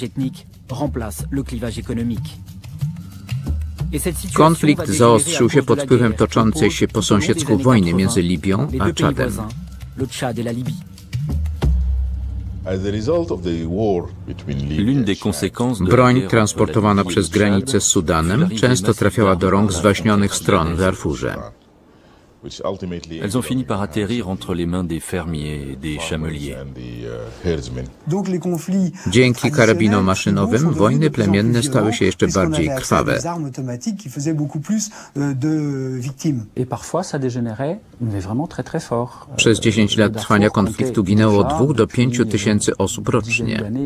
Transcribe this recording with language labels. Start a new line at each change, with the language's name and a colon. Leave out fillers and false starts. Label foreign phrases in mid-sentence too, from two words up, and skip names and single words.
Polish: Konflikt zaostrzył się pod wpływem toczącej się po sąsiedzku wojny między Libią a Czadem. Broń transportowana przez granicę z Sudanem często trafiała do rąk zwaśnionych stron w Darfurze.
French: Elles ont fini par atterrir entre les mains des fermiers et des chameliers.
Polish: Dzięki karabinom maszynowym wojny plemienne stały się jeszcze bardziej krwawe. Przez 10 lat trwania konfliktu ginęło od 2 do 5 tysięcy osób rocznie.